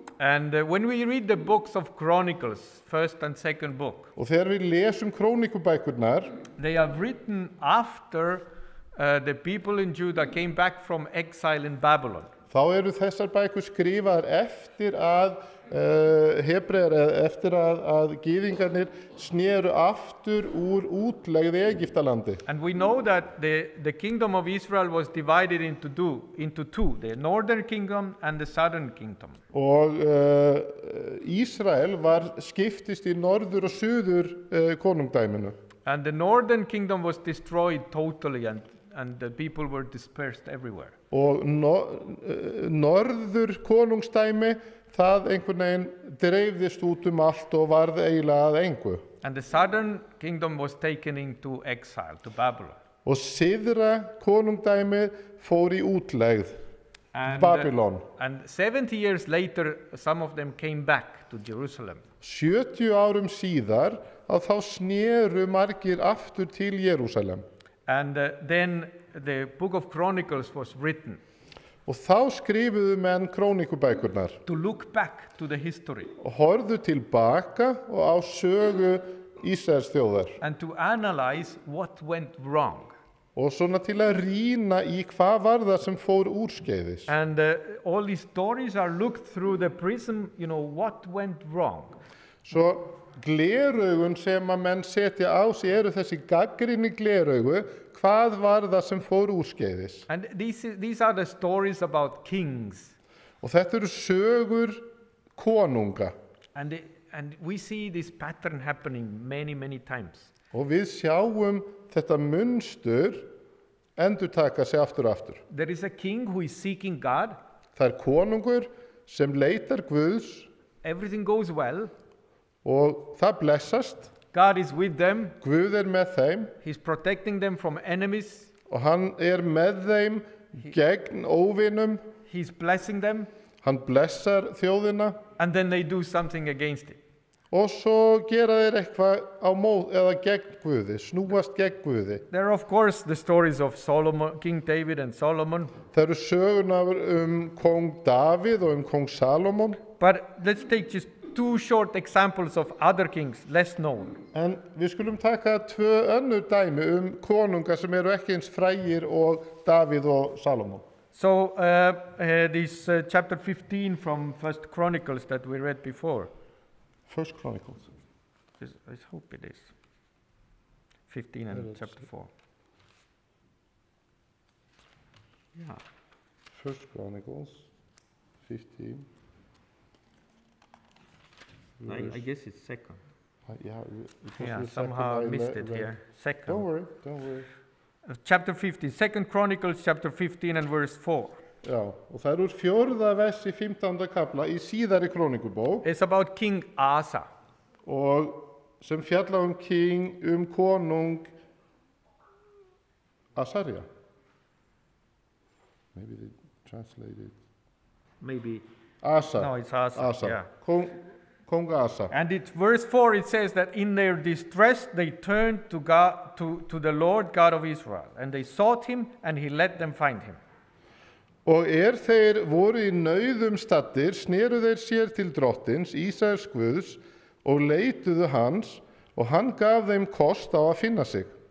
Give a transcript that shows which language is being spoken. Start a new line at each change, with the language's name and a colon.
English: And when we read the books of Chronicles, first and second book,
Icelandic: Og þegar við lesum krónikubækurnar,
English: they are written after the people in Judah came back from exile in Babylon.
Icelandic: þá eru þessar bækur skrifaðar eftir að eftir að gyðingarnir sneru aftur úr útlegð í Egyptalandi.
English: And we know that the kingdom of Israel was divided into two, the northern kingdom and the southern kingdom.
Icelandic: Og Ísrael skiptist í norður og suður konungdæminu.
English: And the northern kingdom was destroyed totally and the people were dispersed everywhere.
Icelandic: Og norður konungdæmi, það einhvern veginn dreifðist út allt og varð eiginlega að engu.
English: And the southern kingdom was taken into exile to Babylon.
Icelandic: Og syðra konungdæmi fór í útlegð,
English: And, Babylon. And 70 years later, some of them came back to Jerusalem.
Icelandic: 70 árum síðar þá sneru margir aftur til Jerúsalem.
English: And then the book of Chronicles was written
Icelandic: Og þá skrifuðu menn krónikubækurnar
English: to look back to the history
Icelandic: og horfðu tilbaka og á sögu Ísraels þjóðar.
English: and to analyze what went wrong.
Icelandic: Og svona til að rýna í hvað var það sem fór úrskeiðis.
English: And all these stories are looked through the prism, you know, what went wrong.
Icelandic: Svo gleraugun sem að menn setja á sig eru þessi gagnrýni gleraugu, hvað var það sem fór úrskeiðis.
English: And these are the stories about kings.
Icelandic: Og þetta eru sögur konunga.
English: And we see this pattern happening many, many times.
Icelandic: Og við sjáum þetta munstur endurtaka sig aftur og aftur.
English: There is a king who is seeking God.
Icelandic: Það konungur sem leitar Guðs
English: Everything goes well.
Icelandic: og það blessast.
English: God is with them.
Icelandic: Guð með þeim
English: He's protecting them from enemies.
Icelandic: og hann með þeim gegn óvinum.
English: He's blessing them.
Icelandic: Hann blessar þjóðina
English: And then they do something against it.
Icelandic: og svo gera þeir eitthvað á mót eða gegn Guði, snúast gegn Guði.
English: There are of course the stories of Solomon, King David and Solomon.
Icelandic: Það eru sögunar kong Davíð og kong Salomon.
English: But let's take just two short examples of other kings, less known.
Icelandic: En við skulum taka 2 önnur dæmi konunga sem eru ekki eins frægir og Davíð og Salomon.
English: So this chapter 15 from First Chronicles that we read before. First Chronicles. I hope it is. 15 and chapter 4. Yeah. First Chronicles. 15. I guess it's second. Yeah, Yeah, somehow I missed it here. Second. Don't worry, don't worry. Chapter 15, 2 Chronicles chapter 15 and verse 4.
Icelandic: Já, og það úr 4. vers í 15. kapla í síðari krónikubók
English: It's about King Asa.
Icelandic: og sem fjalla konung Asaria.
English: Maybe they translated Maybe. Asa. No, it's Asa. Yeah.
Icelandic: Kong Asa.
English: And it verse 4 it says that in their distress they turned to God to the Lord God of Israel, and they sought him and he let them find him.
Icelandic: Og þeir voru í nauðum staddir, sneru þeir sér til drottins, Ísraels Guðs, og leituðu hans, og hann gaf þeim kost á að finna sig.